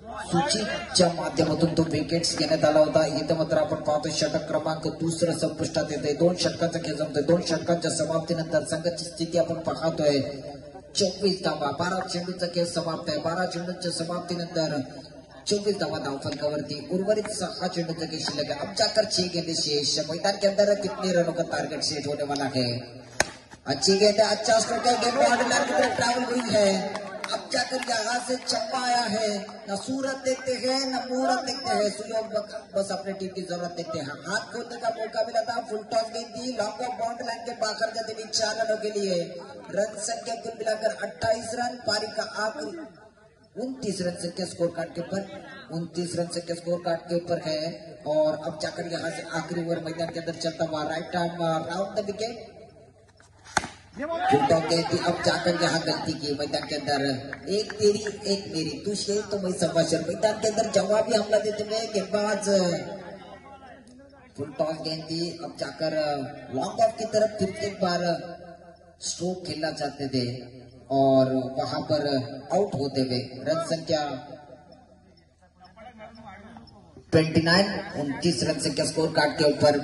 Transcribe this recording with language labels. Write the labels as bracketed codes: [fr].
[mr] सूचीच्या माध्यमातून तो विकेट्स घेण्यात आला होता. इथं मात्र आपण पाहतोय षटक क्रमांक दुसरं संपुष्टात येते. 2 षटकांचा खेळ जमतोय. 2 षटकांच्या समाप्तीनंतर संघाची स्थिती आपण पाहतोय 24 धावा. 12 चेंडूचा खेळ समाप्त आहे. 12 चेंडूच्या समाप्तीनंतर 24 धावा धावफलकावरती. उर्वरित 6 चेंडूचा खेळ शिल्लक है. [hi] अब जाकर 6 गेंदें शेष. मैदान के अंदर कितने रनों का टारगेट सेट होने वाला है? अच्छी गेंद है, अच्छा स्ट्रोक है, गेंद बाउंड्री लाइन की तरफ ट्रैवल हुई है. अब जाकर यहाँ से चंपा आया है. न सूरत देखते हैं न मुहूर्त देखते हैं. सुयोग बस अपने टीम की जरूरत देखते हैं. हाथ खोलने का मौका मिला था. फुल टॉस गेंद थी. लॉन्ग ऑफ बाउंड्री लाइन के बाहर जाते हुए 4 रनों के लिए. रन संख्या कुल मिलाकर 28 रन. पारी का आखिरी 29 रन संख्या स्कोर कार्ड के ऊपर 29 रन संख्या स्कोर कार्ड के ऊपर है. और अब जाकर यहाँ से आखिरी ओवर मैदान के अंदर चलता हुआ right arm round the wicket. अब जाकर यहाँ गलती की मैदान के अंदर. एक तेरी एक मेरी, तू शेर तो मैं संभाषण. मैदान के अंदर जवाबी हमला देते हुए गेंदबाज फुल टॉस गेंद थी. अब जाकर लॉन्ग ऑफ की तरफ फिर एक बार स्ट्रोक खेलना चाहते थे और वहां पर आउट होते हुए रन संख्या 29 29 रन संख्या स्कोर कार्ड के ऊपर.